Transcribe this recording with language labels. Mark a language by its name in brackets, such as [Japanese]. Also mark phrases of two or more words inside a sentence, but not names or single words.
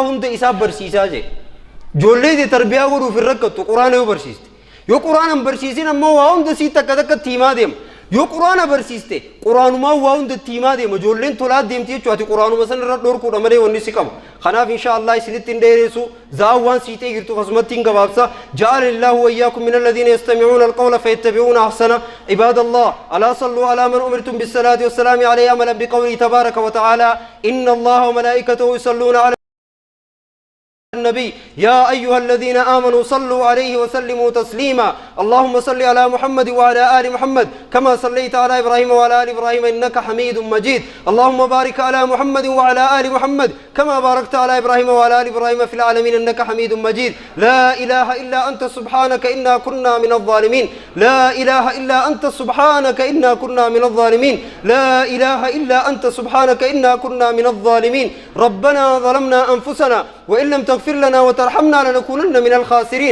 [Oromo] hunda isaa barsiisaa je ijoollee tarbiyaa godhuuf hin rakkattu quraana yoo barsiiste yoo quraana hin barsiisin ammoo waa hunda sii takka takkatti himaa deema yoo quraana barsiiste quraanumaa waa hundatti himaa deema ijoolleen tolaa deemti jechuudha ati quraanuma san irra dhorkuudha malee wanni si qabu kanaaf inshaallah isinitti hin dheeressu zaa'u waan siitee jirtu akkasumatti hin gabaabsa [Arabic] جعلنا الله وإياكم من الذين يستمعون القول فيتبعون أحسن عباد الله ألا صلوا على من أمرتم بالصلاة والسلام عليه عملا بقوله تبارك وتعالى إن الله وملائكته يصلون على النبي يا أيها الذين آمنوا صلوا عليه وسلموا تسليما اللهم صل على محمد وعلى آل محمد كما صليت على إبراهيم وعلى آل إبراهيم إنك حميد مجيد اللهم بارك على محمد وعلى آل محمد كما باركت على إبراهيم وعلى آل إبراهيم في العالمين إنك حميد مجيد لا إله إلا أنت سبحانك إنا كنا من الظالمين لا إله إلا أنت سبحانك إنا كنا من الظالمين لا إله إلا أنت سبحانك إنا كنا من الظالمين ربنا ظلمنا أنفسنا وإن لم تغفر تغفر لنا وترحمنا لنكونن من الخاسرين.